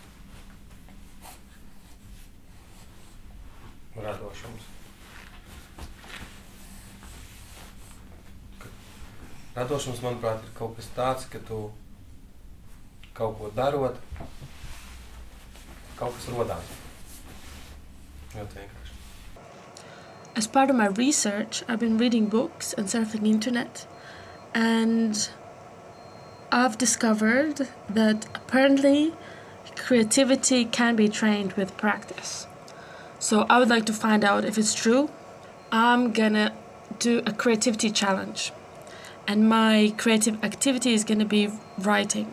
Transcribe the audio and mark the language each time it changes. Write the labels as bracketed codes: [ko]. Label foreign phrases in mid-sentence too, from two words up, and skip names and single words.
[lv] Radošums. Radošums, manuprāt, ir kaut kas tāds, ka tu kaut ko darot, kaut kas rodās. Ļoti vienkārši. [en] As part of my research, I've been reading books and surfing the internet, and I've discovered that apparently creativity can be trained with practice. So I would like to find out if it's true. I'm gonna do a creativity challenge, and my creative activity is gonna be writing.